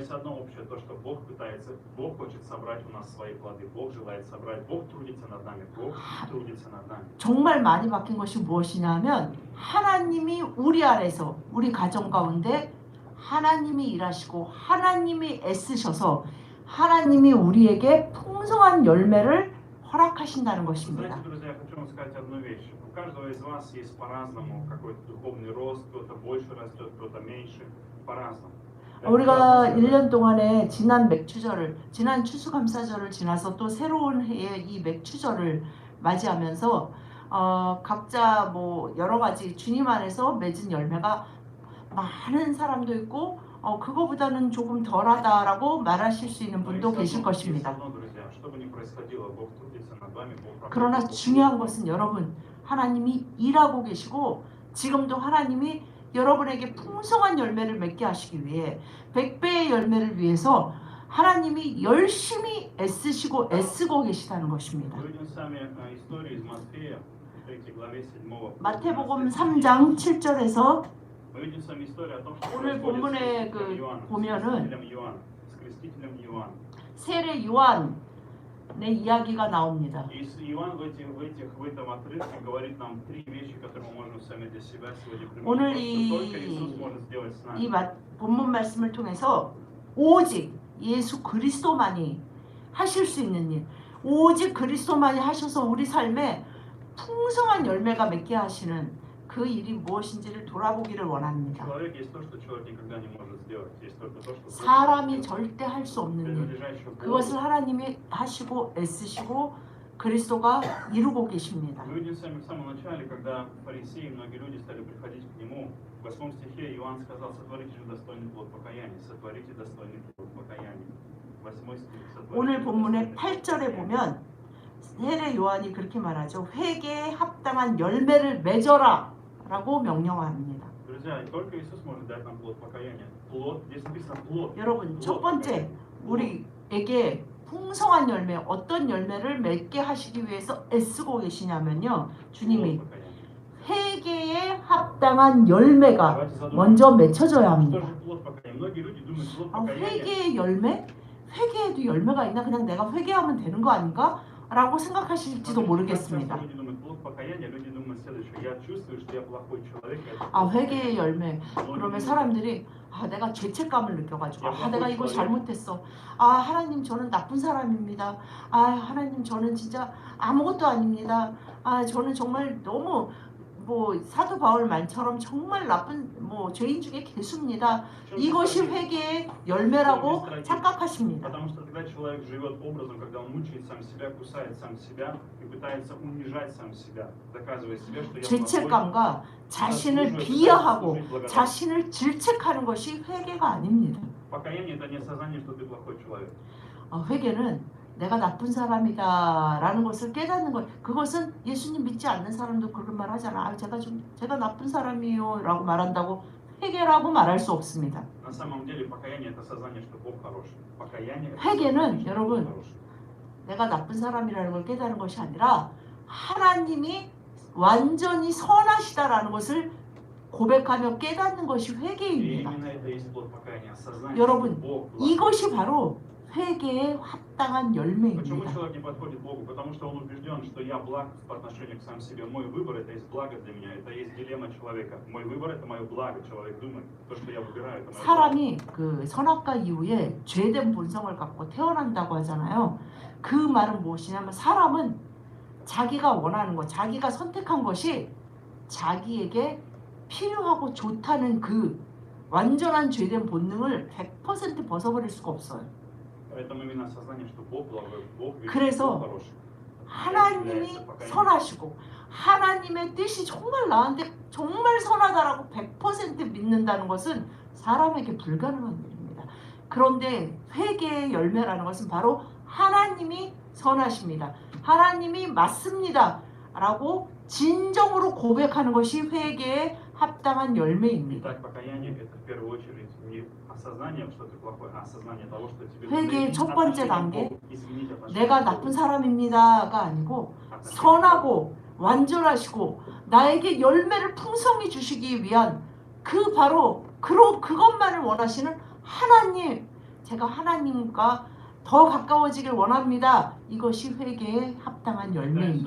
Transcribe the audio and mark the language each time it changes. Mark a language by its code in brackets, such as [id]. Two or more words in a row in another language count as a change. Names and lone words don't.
[ko] 정말 많이 바뀐 것이 무엇이냐면 하나님이 우리 안에서 우리 가정 가운데 하나님이 일하시고 하나님이 애쓰셔서 하나님이 우리에게 풍성한 열매를 허락하신다는 것입니다. [ru] У каждого из вас есть по-разному какой-то духовный рост, кто-то больше растет, кто-то меньше, по-разному. [ko] 우리가 1년 동안에 지난 맥추절을, 지난 추수감사절을 지나서 또 새로운 해에 이 맥추절을 맞이하면서 각자 뭐 여러 가지 주님 안에서 맺은 열매가 많은 사람도 있고 그거보다는 조금 덜하다라고 말하실 수 있는 분도 계실 것입니다. 그러나 중요한 것은 여러분 하나님이 일하고 계시고 지금도 하나님이 여러분에게 풍성한 열매를 맺게 하시기 위해 100배의 열매를 위해서 하나님이 열심히 애쓰고 계시다는 것입니다. [ru] Мы видим сами историю из Матфея, 3 главе 7 [ko] 마태복음 3장 7절에서 [ru] Мы видим сами историю о том, что [ko] 오늘 [ru] происходит [ko] 본문에 [ru] с крестителем [ko] 보면은 [ru] с крестителем Иоанном. [ko] 세례 요한의 이야기가 나옵니다. [ru] И Иоанн в этом отрывке говорит нам 3 вещи, которые мы можем сами для себя сегодня [ko] 오늘 [ru] применить. То, что только Иисус может сделать с [ko] 이 [ru] нами. [ko] 본문 말씀을 통해서 오직 예수 그리스도만이 하실 수 있는 일, 오직 그리스도만이 하셔서 우리 삶에 풍성한 열매가 맺게 하시는 그 일이 무엇인지를 돌아보기를 원합니다. [ru] Человек есть то, что человек никогда не может сделать. Есть только то, что [ko] 사람이 절대 할 수 없는 일, [ru] принадлежащее Богу. [ko] 그것을 하나님이 하시고 애쓰시고 그리스도가 이루고 계십니다. [ru] Мы видим сами в самом начале, когда фарисеи, многие люди стали приходить к нему. В 8 стихе Иоанн сказал: сотворите же достойный плод покаяния, сотворите достойный плод покаяния. 8 стих. [ko] 오늘 본문의 8절에 보면 세례 요한이 그렇게 말하죠. 회개에 합당한 열매를 맺어라 라고 명령합니다. [ru] Друзья, только Иисус может дать нам плод покаяния. Плод, здесь написано плод. [ko] 여러분, 첫 번째 우리에게 풍성한 열매, 어떤 열매를 맺게 하시기 위해서 애쓰고 계시냐면요, 주님이 [ru] Плод покаяния. [ko] 회개에 합당한 열매가 [ru] Давайте задумаемся. [ko] 먼저 맺혀져야 [ru] Что [ko] 합니다. [ru] же плод покаяния? Многие люди думают, плод [ko] 아, [ru] покаяния. [ko] 회개의 열매? 회개에도 열매가 있나? 그냥 내가 회개하면 되는 거 아닌가? 라고 생각하실지도 모르겠습니다. [ru] Люди думают, плод покаяния, люди думают следующее: я чувствую, что я плохой человек. [ko] 아, 회개의 열매. [ru] Но [ko] 그러면 [ru] люди [ko] 사람들이 내가 죄책감을 느껴가지고 내가 이거 잘못했어. 하나님 저는 나쁜 사람입니다. 하나님 저는 진짜 아무것도 아닙니다. 저는 정말 너무 사도 바울 말처럼 정말 나쁜 죄인 중에 개수입니다. 이것이 회개의 열매라고 착각하십니다. [ru] Потому что тогда человек живет образом, когда он мучает сам себя, кусает сам себя и пытается унижать сам себя, доказывая себе, что я плохой. [ko] 죄책감과 자신을 비하하고 자신을 질책하는 것이 회개가 아닙니다. [ru] Покаяние это не осознание, что ты плохой человек. [ko] 회개는 내가 나쁜 사람이다라는 것을 깨닫는 것. 그것은 예수님 믿지 않는 사람도 그런 말 하잖아. 제가 나쁜 사람이요라고 말한다고 회개라고 말할 수 없습니다. [ru] На самом деле покаяние это осознание, что Бог хороший. Покаяние это [ko] 회개는 [ru] осознание, что [ko] 여러분, [ru] Бог хороший. [ko] 내가 나쁜 사람이라는 걸 깨닫는 것이 아니라 하나님이 완전히 선하시다라는 것을 고백하며 깨닫는 것이 [ru] И [ko] 회개입니다. [ru] именно это и есть плод покаяния, осознание, [ko] 여러분, [ru] что Бог благой. [ko] 이것이 바로 회개에 합당한 [ru] Почему [ko] 열매입니다. [ru] человек не подходит к Богу? Потому что он убежден, что я благ по отношению к сам себе. Мой выбор это есть благо для меня. Это есть дилемма человека. Мой выбор это мое благо. Человек думает, то, что я выбираю, это мое благо. [ko] 사람이 그 선악과 이후에 죄된 본성을 갖고 태어난다고 하잖아요. 그 말은 무엇이냐면 사람은 자기가 원하는 것, 자기가 선택한 것이 자기에게 필요하고 좋다는 그 완전한 죄된 본능을 100% 벗어버릴 수가 없어요. [ru] Поэтому именно осознание, что Бог благой, Бог великий, [ko] 그래서 [ru] Бог хороший. [ko] 하나님이 선하시고 하나님의 뜻이 정말 나한테 정말 선하다라고 100% 믿는다는 것은 사람에게 불가능한 일입니다. 그런데 회개의 열매라는 것은 바로 하나님이 선하십니다. 하나님이 맞습니다. 라고 진정으로 고백하는 것이 회개에 합당한 열매입니다. [ru] Итак, покаяние это в первую очередь не осознание, что ты плохой, а осознание того, что тебе [ko] 회개의 첫 번째 단계, [ru] изменить отношение [ko] 내가 [ru] к Богу. [ko] 나쁜 사람입니다가 아니고 [ru] Отношение к Богу. [ko] 선하고 완전하시고 나에게 열매를 풍성히 주시기 위한 그 바로 그것만을 원하시는 하나님, 제가 하나님과 더 가까워지길 원합니다. 이것이 회개에 합당한 열매입니다.